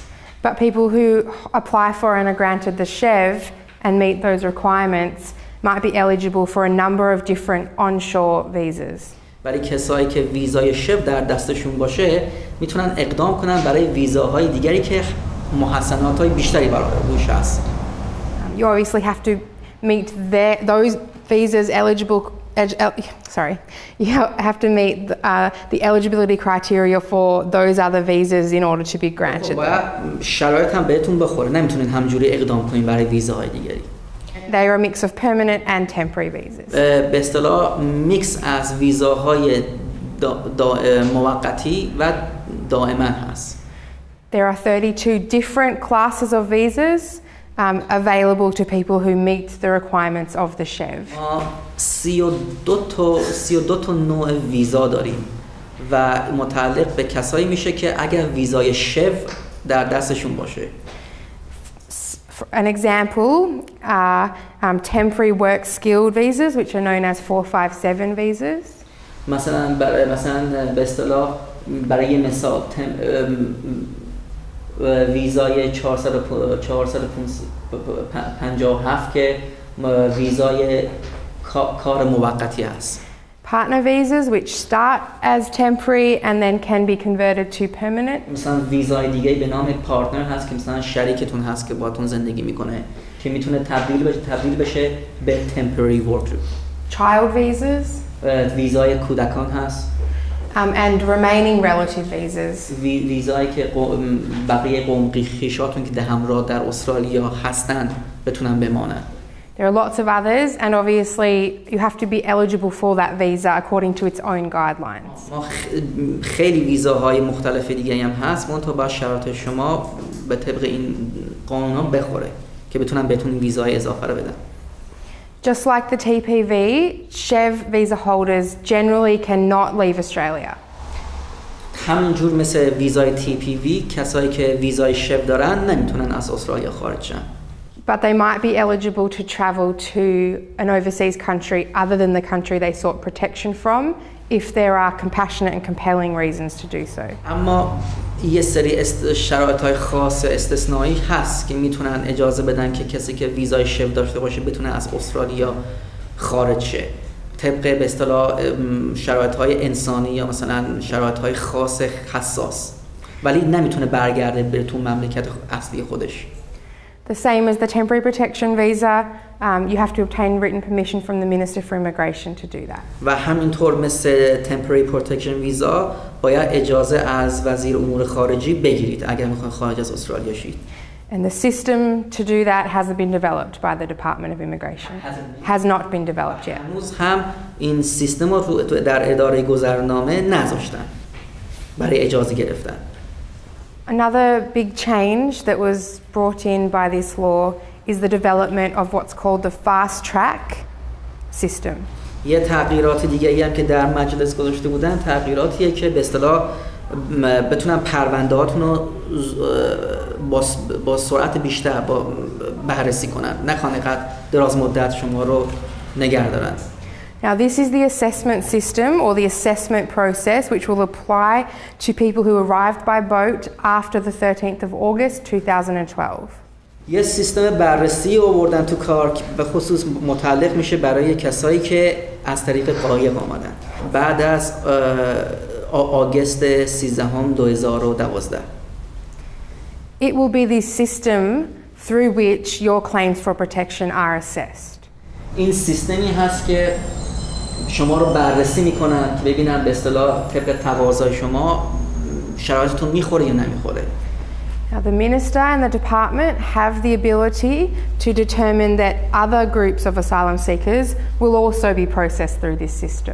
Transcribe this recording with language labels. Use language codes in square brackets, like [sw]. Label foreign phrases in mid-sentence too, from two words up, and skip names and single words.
[en] But people who apply for and are granted the SHEV and meet those requirements might be eligible for a number of different onshore visas. [fa] ولی کسایی که ویزای شف در دستشون باشه میتونن اقدام کنن برای ویزاهای دیگری که محسناتای بیشتری برای روش هست. [en] You obviously have to meet those visas eligible. You have to meet the eligibility criteria for those other visas in order to be granted. [fa] باید شرایط هم بهتون بخوره، نمیتونین همجوری اقدام کنین برای ویزاهای دیگری. [en] They are a mix of permanent and temporary visas. [fa] به اصطلاح میکس از ویزاهای موقتی و دائما هست. [en] There are 32 different classes of visas available to people who meet the requirements of the SHEV. [fa] 32 تا نوع ویزا داریم و متعلق به کسایی میشه که اگر ویزای شف در دستشون باشه. [en] An example are temporary work skilled visas, which are known as 457 visas. [fa] مثلا به اصطلاح برای مثال ویزای 457 که ویزای کار موقتی است. [en] Partner visas which start as temporary and then can be converted to permanent. [fa] مثلا ویزای دیگه به نام پارتنر هست که مثلا شریکتون هست که باهاتون زندگی میکنه که میتونه تبدیل بشه به [en] temporary worker. Child visas. [fa] ویزای کودکان هست. [en] And remaining relative visas. [fa] ویزایی که بقیه قوم خویشاتون که همراه در استرالیا هستن بتونن بمانن. [en] There are lots of others, and obviously you have to be eligible for that visa according to its own guidelines. [fa] خیلی ویزاهای مختلف دیگه هم هست، منتها با شرایط شما به طبق این قانونا بخوره که بتونن بهتون ویزای اضافه رو بدن. [en] Just like the TPV, SHEV visa holders generally cannot leave Australia. [fa] همینجور مثل ویزای TPV کسایی که ویزای شف دارن نمیتونن از استرالیا خارج شن. [en] But they might be eligible to travel to an overseas country other than the country they sought protection from if there are compassionate and compelling reasons to do so. [fa] اما یه سری شرایط‌های خاص استثنایی هست که میتونن اجازه بدن که کسی که ویزای شف داشته باشه بتونه از استرالیا خارج شه. طبق به اصطلاح شرایط‌های انسانی یا مثلا شرایط‌های خاص حساس. ولی نمیتونه برگرده به تو مملکت اصلی خودش. [en] The same as the temporary protection visa, you have to obtain written permission from the Minister for Immigration to do that. [fa] و همینطور مثل [en] temporary protection [fa] ویزا باید اجازه از وزیر امور خارجی بگیرید اگر میخواین خارج از استرالیا شید. [en] And the system to do that hasn't been developed by the Department of Immigration. Has not been developed yet. [fa] هنوز هم این سیستم رو در اداره گذرنامه نذاشتن برای اجازه گرفتن. [en] Another big change that was brought in by this law is the development of what's called the fast track system. [fa] یه تغییرات دیگه‌ای هم که در مجلس گذاشته بودن تغییراتیه که به اصطلاح بتونن پرونده‌هاتون رو با سرعت بیشتر بررسی کنن، نخوان اینقدر دراز مدت شما رو نگه دارن. [en] Now this is the assessment system or the assessment process which will apply to people who arrived by boat after the 13th of August 2012. [fa] یه سیستم بررسی آوردن تو کار که به خصوص متعلق میشه برای کسایی که از طریق قایق آمدن بعد از آگوست 13 2012. [en] It will be the system through which your claims for protection are assessed. [fa] این سیستمی هست که شما رو بررسی میکنن که ببینن به اصطلاح طبق تقاضای شما شرایطتون میخوره یا نمیخوره. [en] Now the Minister and the Department have the ability to determine that other groups of asylum seekers will also be processed through this system.